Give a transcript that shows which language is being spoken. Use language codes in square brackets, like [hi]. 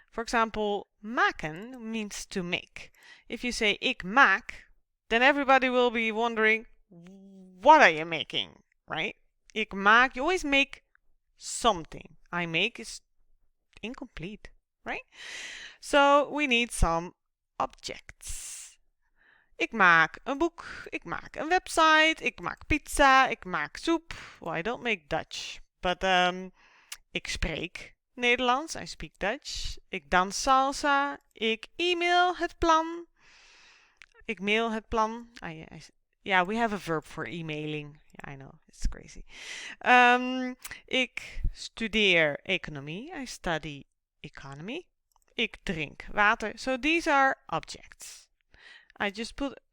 [en] For example, maken means to make. If you say [nl] ik maak, [en] then everybody will be wondering, what are you making, right? [nl] Ik maak, [en] you always make something. I make is incomplete, right? So we need some objects. [nl] Ik maak een boek, ik maak een website, ik maak pizza, ik maak soep. [en] Well, I don't make Dutch, but [nl] ik spreek Nederlands, [en] I speak Dutch. [nl] Ik dans salsa, ik e-mail het plan. Ik mail het plan. [en] Yeah, we have a verb for emailing. Yeah, I know, it's crazy. [nl] Ik studeer economie, [en] I study economy. [nl] Ik drink water. [en] So these are objects. I just put